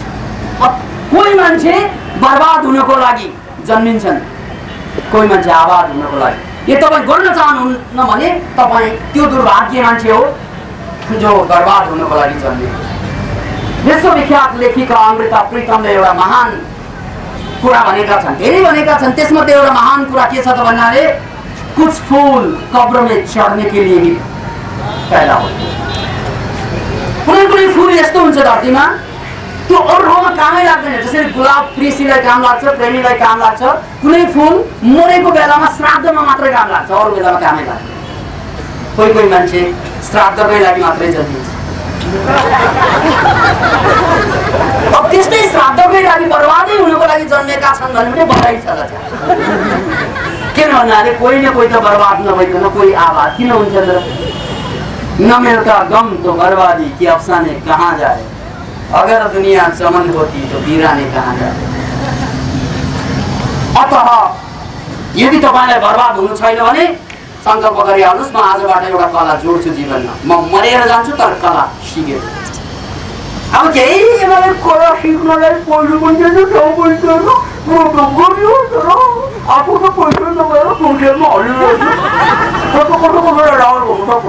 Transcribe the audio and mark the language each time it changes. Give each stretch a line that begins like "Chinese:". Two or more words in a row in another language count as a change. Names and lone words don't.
Nepali: कोही मान्छे बर्बाद हुनको लागि जन्मिन्छन्, कोही मान्छे आबाद हुनको लागि। यो तपाईँ गर्न चाहनुहुन्न भने तपाईँ त्यो दुर्भाग्य मान्छे हो जो बर्बाद हुनको लागि जन्मिएको छ। विश्वविख्यात लेखिका अमृता प्रीतमले एउटा महान कुरा भनेका छन्, धेरै भनेका छन्। त्यसमध्ये एउटा महान कुरा के छ त भन्नाले
Hindi: कुछ फूल कब्र में चढ़ने के लिए ही पैदा होते हैं।
Nepali: कुनै फूल यस्तो हुन्छ धरतीमा त्यो अरू ठाउँमा कामै लाग्दैन। जसरी गुलाब प्रेसीलाई काम लाग्छ, प्रेमीलाई काम लाग्छ, कुनै फूल मरेको बेलामा श्राद्धमा मात्रै काम लाग्छ, अरू बेलामा कामै लाग्दैन। कोही मान्छे श्राद्धकै लागि मात्रै जन्मिन्छ। अब त्यस्तै श्राद्धकै लागि बर्बादै हुनको लागि जन्मेका छन् भने पनि बधाई छ। किन भन्नाले कोही न कोही त बर्बाद नभइकन कोही आबाद किन हुन्छ त?
Hindi: न मिलता गम तो बर्बादी की अफसाने कहाँ जाए, अगर दुनिया चमन होती तो वीराने कहाँ जाए।
Nepali: अतः यदि तपाईलाई बर्बाद हुनु छैन भने सङ्कल्प गरिहाल्नुहोस्, म आजबाट एउटा कला जोड्छु जीवनमा, म मरेर जान्छु तर कला सिकेर। अब केही मलाई कला सिक्नलाई पहिलो पनि आफू त पैसा नभएर टोटेलमा हलिरहेको कस्तो कस्तो कसैलाई डाउन हुनु